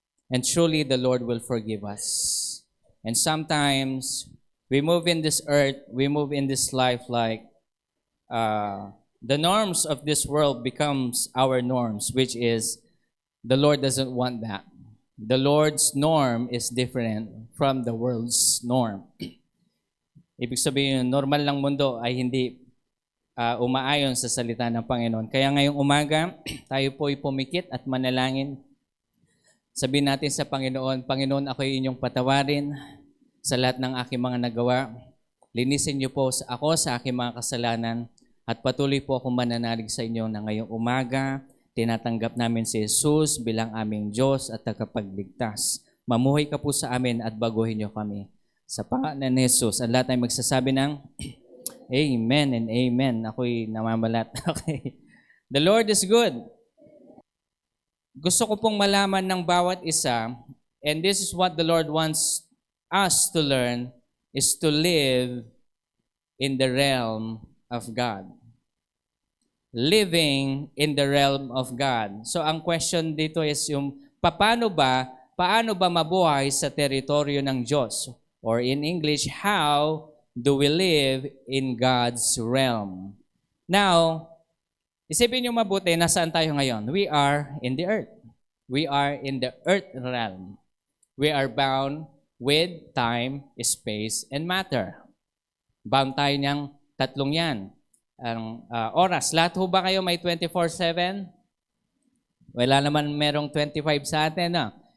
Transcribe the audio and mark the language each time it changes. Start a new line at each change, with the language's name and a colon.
English: And truly, the Lord will forgive us. And sometimes, we move in this earth, we move in this life like the norms of this world becomes our norms, which is, the Lord doesn't want that. The Lord's norm is different from the world's norm.
Filipino: Ibig sabihin, normal lang mundo ay hindi umaayon sa salita ng Panginoon. Kaya ngayong umaga, tayo po ay pumikit at manalangin. Sabihin natin sa Panginoon, Panginoon, ako ay inyong patawarin sa lahat ng aking mga nagawa. Linisin niyo po ako sa aking mga kasalanan at patuloy po akong mananalig sa inyo na ngayong umaga, tinatanggap namin si Jesus bilang aming Diyos at tagapagligtas. Mamuhay ka po sa amin at baguhin niyo kami. Sa pangalan ni Jesus, ang lahat ay magsasabi ng Amen and Amen. Ako'y namamalat.
English: Okay. The Lord is good.
Filipino: Gusto ko pong malaman ng bawat isa,
English: and this is what the Lord wants us to learn, is to live in the realm of God. Living in the realm of God.
Filipino: So ang question dito is yung paano ba mabuhay sa teritoryo ng Diyos?
English: Or in English, how do we live in God's realm?
Filipino: Now, isipin niyo mabuti, nasaan tayo ngayon?
English: We are in the earth. We are in the earth realm. We are bound with time, space, and matter.
Filipino: Bound tayo niyang tatlong yan. Ang oras. Lahat ho ba kayo may 24/7? Wala naman merong 25 sa atin. No?